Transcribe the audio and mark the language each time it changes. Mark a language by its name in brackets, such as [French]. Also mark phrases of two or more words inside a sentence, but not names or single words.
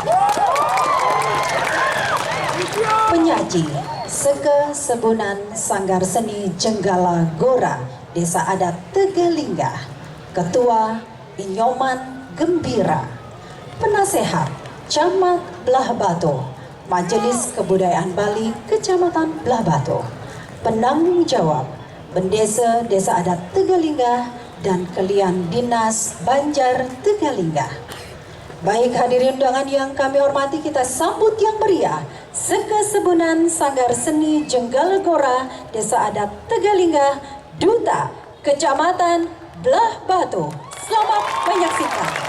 [Indonesian] penyaji Seke Sebunan Sanggar Seni Jenggala Gora Desa Adat Tegalinggah, Ketua Inyoman Gembira, penasehat Camat Belah Batu, Majelis Kebudayaan Bali Kecamatan Belah Batu, penanggung jawab Bendesa Desa Adat Tegalinggah dan Kelian Dinas Banjar Tegalinggah. Baik hadirin undangan yang kami hormati, kita sambut yang meriah Seke Sebunan Sanggar Seni Jenggala Gora Desa Adat Tegalinggah, Duta Kecamatan Belah Batu. Selamat menyaksikan.